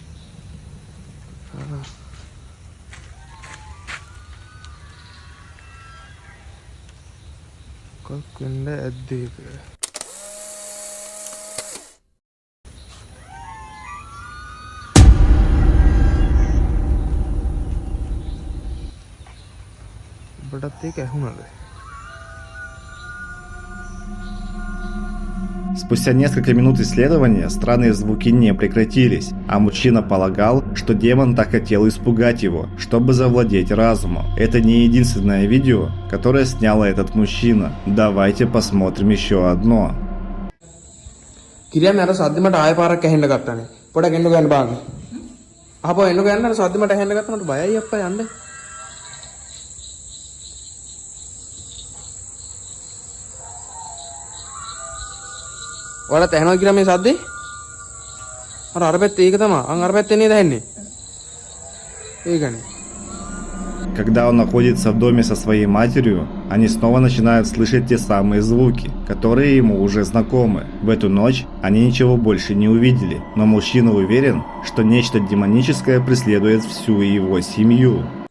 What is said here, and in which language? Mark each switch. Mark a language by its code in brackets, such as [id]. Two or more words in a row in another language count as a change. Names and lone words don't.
[si] කොක්කෙන්ද ඇද්දේක. ඔබටත් ඒක ඇහුණාද? [ru] Спустя несколько минут исследования странные звуки не прекратились, а мужчина полагал, что демон так хотел испугать его, чтобы завладеть разумом. Это не единственное видео, которое снял этот мужчина. Давайте посмотрим еще одно. [si] කිරියන් අර සද්ද මට ආයෙ පාරක් ඇහෙන්න ගත්තානේ. පොඩක් එන්න ගන්න බාන්න. ආපහු එන්න ගන්න අර සද්ද මට ඇහෙන්න ගත්තා මට බයයි අප්පා යන්න. ඔයාලට ඇහෙනවා කියලා මේ සද්දේ? අර පැත්තේ ඒක තමයි. අර පැත්තේ නේද ඇහෙන්නේ? ඒකනේ. [ru] Когда он находится в доме со своей матерью, они снова начинают слышать те самые звуки, которые ему уже знакомы. В эту ночь они ничего больше не увидели, но мужчина уверен, что нечто демоническое преследует всю его семью.